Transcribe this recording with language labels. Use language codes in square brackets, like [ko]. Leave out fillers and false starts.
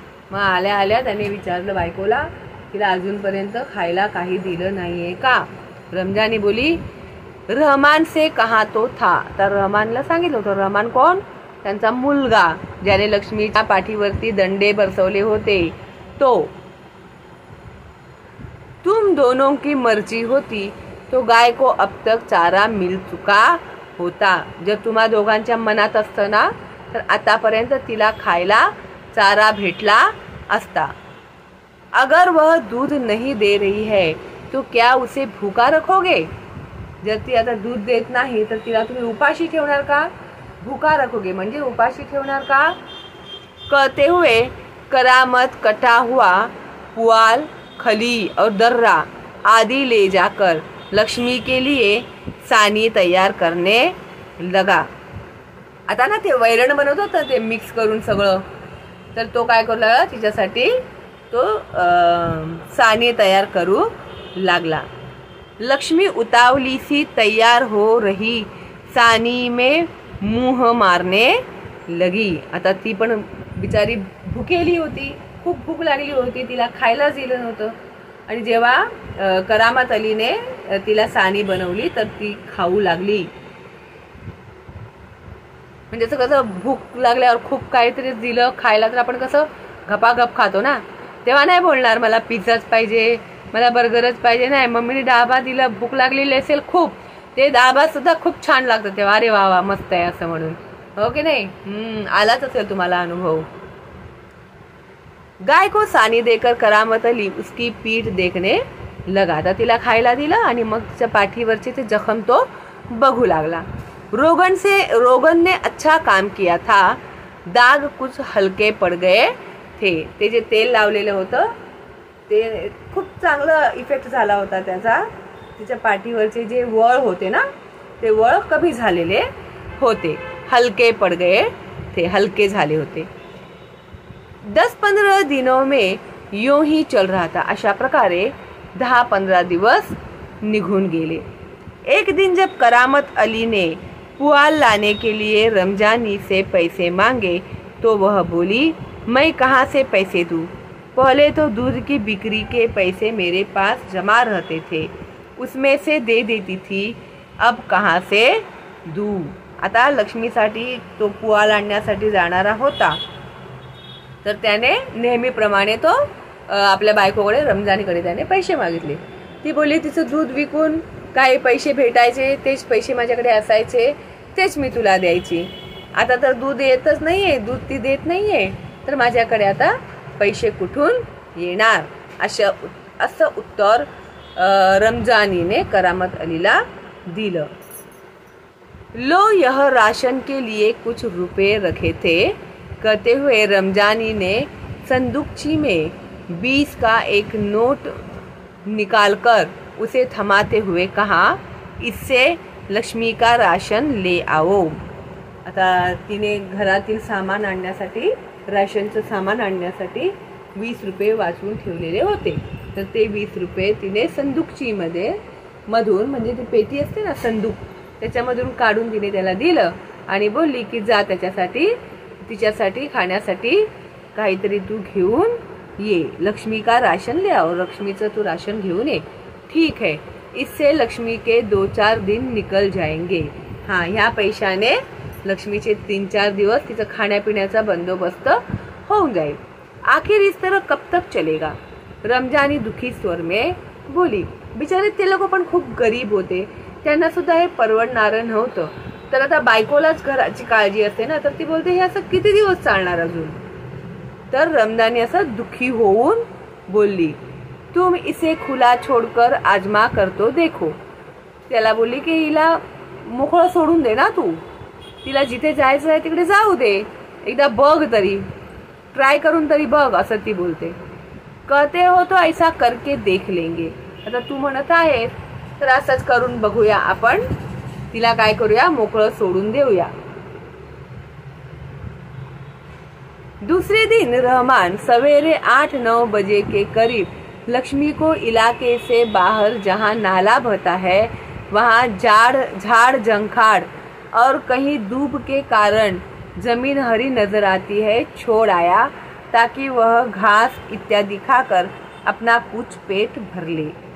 [mr] मग आल्या आल्या त्याने विचारलं बायकोला, तिला अजूनपर्यंत खायला काही दिलं नाहीये का. [hi] रमजानी बोली, रहमान से कहा तो था. [mr] तर रहमानला सांगितलं होतं. रहमान कोण? त्यांचा मुलगा, ज्याने लक्ष्मीच्या पाठीवरती दंडे बरसवले होते तो. [hi] तुम दोनों की मर्जी होती तो गाय को अब तक चारा मिल चुका होता. [mr] जर तुम्हा दोघांच्या मनात असतं ना, तर आतापर्यंत तिला खायला चारा भेटला असता. [hi] अगर वह दूध नहीं दे रही है तो क्या उसे भूखा रखोगे. [mr] जर ती आता दूध देत नाही तर तिला तुम्ही उपाशी ठेवणार का, [hi] भूखा रखोगे [mr] म्हणजे उपाशी ठेवणार का. [hi] कहते हुए करामत कटा हुआ पुआल, खली और दर्रा आदि ले जाकर लक्ष्मी के लिए सानी तैयार करने लगा. [mr] आता ना ते वैरण बनवत होतं ते मिक्स करून सगळं, तर तो काय करू लागला, तिच्यासाठी तो सानी तयार करू लागला. [hi] लक्ष्मी उतावली सी तैयार हो रही सानी में मुंह मारने लगी. [mr] आता ती पण बिचारी भुकेली होती, खूप भूक लागली होती, तिला खायला दिलं नव्हतं. आणि जेव्हा करामत अलीने तिला सानी बनवली तर ती खाऊ लागली. म्हणजे कसं भूक लागल्यावर खूप काहीतरी दिलं खायला तर आपण कसं गपागप खातो ना, तेव्हा नाही बोलणार मला पिझ्झाच पाहिजे, मला बर्गरच पाहिजे. नाही, मम्मीने डाबा दिला, भूक लागलेली असेल खूप, ते डाबा सुद्धा खूप छान लागतं तेव्हा, अरे वा वा मस्त आहे असं म्हणून. हो की नाही. आलाच असेल तुम्हाला अनुभव. [hi] गाय को सानी देकर करामत अली उसकी पीठ देखने लगा. [mr] आता तिला खायला दिलं आणि मग तिच्या पाठीवरचे ते जखम तो बघू लागला. [hi] रोगन ने अच्छा काम किया था, दाग कुछ हलके पड़ गए थे. [mr] ते जे तेल लावलेलं होतं ते खूप चांगलं इफेक्ट झाला होता त्याचा. तिच्या पाठीवरचे जे वळ होते ना, ते वळ कमी झालेले होते. [hi] हलके पड़ गए थे, [mr] हलके झाले होते. [hi] 10-15 दिनों में यूं ही चल रहा था. [mr] अशा प्रकारे 10-15 दिवस निघून गेले. [hi] एक दिन जब करामत अली ने पुआल लाने के लिए रमजानी से पैसे मांगे तो वह बोली, मैं कहाँ से पैसे दूँ. पहले तो दूध की बिक्री के पैसे मेरे पास जमा रहते थे, उसमें से दे देती थी, अब कहाँ से दूँ। [mr] आता लक्ष्मीसाठी तो पुआल आणण्यासाठी जाणारा होता, तर त्याने नेहमीप्रमाणे तो आपल्या बायकोकडे रमजानीकडे त्याने पैसे मागितले. ती बोलली तिचं दूध विकून काही पैसे भेटायचे, तेच पैसे माझ्याकडे असायचे, तेच मी तुला द्यायची. आता तर दूध येतच नाहीये, दूध ती देत नाहीये, तर माझ्याकडे आता पैसे कुठून येणार, असं उत्तर रमजानीने करामत अलीला दिलं. [hi] लो यह राशन के लिए कुछ रुपए रखे थे, कहते हुए रमजानी ने संदूकची में 20 का एक नोट निकालकर उसे थमाते हुए कहा, इससे लक्ष्मी का राशन ले आओ. [mr] आता तिने घरातील सामान आणण्यासाठी, राशनचं सामान आणण्यासाठी 20 रुपये वाचवून ठेवलेले होते, तर ते 20 रुपये तिने संदूकची मधून म्हणजे ती पेटी असते ना संदूक, त्याच्यामधून काढून तिने त्याला दिलं आणि बोलली की जा तिच्यासाठी खाण्यासाठी काहीतरी तू घेऊन ये, [hi] लक्ष्मी का राशन ले आओ, [mr] लक्ष्मीचं तू राशन घेऊन ये. [hi] ठीक है, इससे लक्ष्मी के 2-4 दिन निकल जाएंगे. [mr] हाँ, ह्या पैशाने लक्ष्मीचे 3-4 दिवस तिचं खाण्यापिण्याचा बंदोबस्त होऊन जाईल. [hi] आखिर इस तरह कब तक चलेगा. रमजानी दुखी स्वर में बोली. [mr] बिचारे ते लोक पण खूप गरीब होते, त्यांना सुद्धा हे परवडणारं नव्हतं. तर आता बायकोलाच घराची काळजी असते ना, तर ती बोलते हे असं किती दिवस चालणार अजून. तर रमजानी असं दुखी होऊन बोलली, [hi] तुम इसे खुला छोड़कर आजमा कर तो देखो. [mr] त्याला बोलली की हिला मोकळं सोडून दे ना तू, तिला जिथे जायचं आहे तिकडे जाऊ दे, एकदा बघ तरी, ट्राय करून तरी बघ, असं ती बोलते. [hi] कहते हो तो ऐसा करके देख लेंगे. [mr] आता तू म्हणत आहेस तर असंच करून बघूया आपण, तिला काय करूया, मोकळं सोडून देऊया. [hi] दूसरे दिन रहमान सवेरे 8-9 बजे के करीब लक्ष्मी को इलाके से बाहर जहाँ नाला बहता है वहाँ झाड़ जंखाड़ और कहीं धूप के कारण जमीन हरी नजर आती है छोड़ आया, ताकि वह घास इत्यादि खाकर अपना कुछ पेट भर ले.